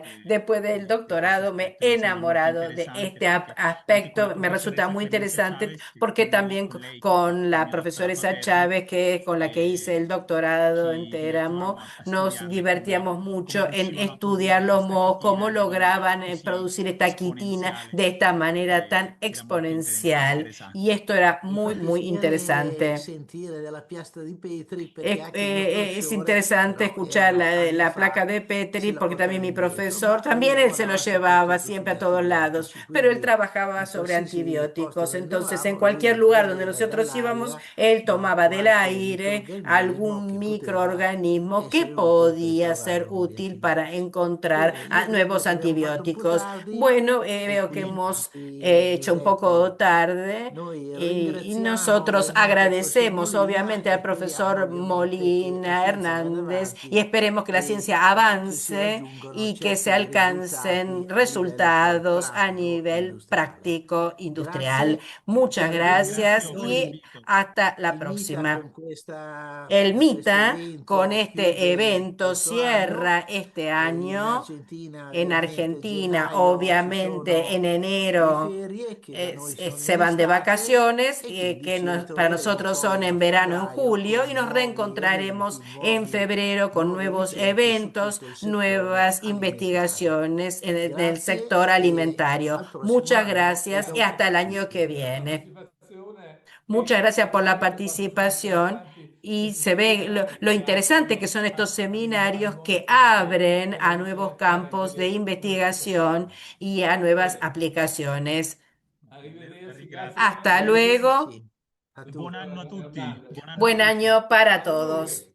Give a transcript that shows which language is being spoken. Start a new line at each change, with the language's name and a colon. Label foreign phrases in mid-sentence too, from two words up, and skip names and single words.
Spanish: Después del doctorado me he enamorado de este aspecto, me resulta muy interesante porque también con la profesora Esa Chávez, que con la que hice el doctorado, doctorado en Teramo, nos divertíamos mucho en estudiar los mohos, cómo lograban producir esta quitina de esta manera tan exponencial. Y esto era muy,
Italian: Infatti
Spanish: muy
Italian: si viene
Spanish: interesante.
Italian: sentire della piastra di Petri perché anche il mio
Spanish: Es
Italian: professore
Spanish: interesante
Italian: però
Spanish: escuchar
Italian: anni
Spanish: la
Italian: fa
Spanish: placa de
Italian: se
Spanish: Petri,
Italian: la
Spanish: porque también
Italian: portava
Spanish: mi
Italian: indietro,
Spanish: profesor,
Italian: ma
Spanish: también él se lo
Italian: lavorava
Spanish: llevaba
Italian: soprattutto
Spanish: siempre a
Italian: sugli
Spanish: todos lados,
Italian: antibiotici,
Spanish: pero él
Italian: quindi
Spanish: trabajaba
Italian: in
Spanish: sobre
Italian: qualsiasi posto
Spanish: antibióticos.
Italian: noi
Spanish: Entonces, en
Italian: andavamo, lui
Spanish: cualquier lugar donde
Italian: intravedeva
Spanish: nosotros íbamos,
Italian: dall'aria
Spanish: él tomaba del
Italian: qualche
Spanish: aire
Italian: microrganismo
Spanish: algún
Italian: che poteva
Spanish: microorganismo que
Italian: essere utile per
Spanish: podía
Italian: trovare
Spanish: ser
Italian: nuovi
Spanish: útil para
Italian: antibiotici.
Spanish: encontrar
Italian: Bene, io vedo
Spanish: nuevos
Italian: che abbiamo fatto un po'
Spanish: antibióticos.
Italian: tardi
Spanish: Bueno,
Italian: e
Spanish: veo que hemos
Italian: quindi
Spanish: hecho un poco
Italian: Giuseppe,
Spanish: tarde.
Italian: noi
Spanish: Y
Italian: ringraziamo
Spanish: nosotros
Italian: veramente il professor
Spanish: agradecemos
Italian: Molina
Spanish: obviamente
Italian: e
Spanish: al
Italian: speriamo
Spanish: profesor
Italian: ovviamente che la
Spanish: Molina
Italian: scienza vada
Spanish: Hernández y
Italian: avanti
Spanish: esperemos que la
Italian: e
Spanish: ciencia
Italian: che si
Spanish: avance
Italian: raggiungano
Spanish: y que se
Italian: certi risultati
Spanish: alcancen
Italian: a livello poi
Spanish: resultados a
Italian: pratico
Spanish: nivel
Italian: industriale.
Spanish: práctico industrial.
Italian: Grazie, ci
Spanish: Muchas gracias
Italian: aggiorniamo.
Spanish: y
Italian: Noi
Spanish: hasta la
Italian: il MITA
Spanish: próxima.
Italian: con questa,
Spanish: El
Italian: con questo
Spanish: MITA con
Italian: evento
Spanish: este
Italian: chiude
Spanish: evento
Italian: questo anno.
Spanish: cierra este
Italian: In
Spanish: año.
Italian: Argentina
Spanish: En
Italian: ovviamente
Spanish: Argentina,
Italian: gennaio ci
Spanish: obviamente,
Italian: sono
Spanish: en
Italian: le
Spanish: enero
Italian: ferie che da noi sono
Spanish: se
Italian: in
Spanish: van de
Italian: estate
Spanish: vacaciones,
Italian: e quindi
Spanish: que
Italian: ci
Spanish: para
Italian: ritroveremo
Spanish: nosotros son
Italian: poi a
Spanish: en verano, en
Italian: febbraio
Spanish: julio, y
Italian: con
Spanish: nos
Italian: nuovi
Spanish: reencontraremos
Italian: eventi,
Spanish: en febrero con
Italian: nuove
Spanish: nuevos
Italian: ricette su
Spanish: eventos,
Italian: tutto il settore
Spanish: nuevas
Italian: alimentare.
Spanish: investigaciones en el
Italian: Grazie
Spanish: sector
Italian: e
Spanish: alimentario.
Italian: al prossimo
Spanish: Muchas
Italian: anno e
Spanish: gracias y
Italian: dopo
Spanish: hasta el
Italian: tutti.
Spanish: año que
Italian: Per la
Spanish: viene.
Italian: partecipazione
Spanish: Muchas
Italian: e
Spanish: gracias por la
Italian: veramente quanto sono
Spanish: participación
Italian: interessanti
Spanish: y
Italian: questi
Spanish: se ve lo
Italian: seminari che
Spanish: interesante que
Italian: aprono
Spanish: son estos
Italian: a
Spanish: seminarios
Italian: nuovi
Spanish: que
Italian: campi
Spanish: abren
Italian: per la
Spanish: a nuevos
Italian: ricerca e
Spanish: campos de
Italian: per
Spanish: investigación
Italian: l'esplorazione.
Spanish: y a nuevas
Italian: Bene,
Spanish: aplicaciones.
Italian: arrivederci, grazie
Spanish: Hasta
Italian: mille
Spanish: luego.
Italian: Arrivederci a e tutti. buona giornata.
Spanish: Buen año para todos.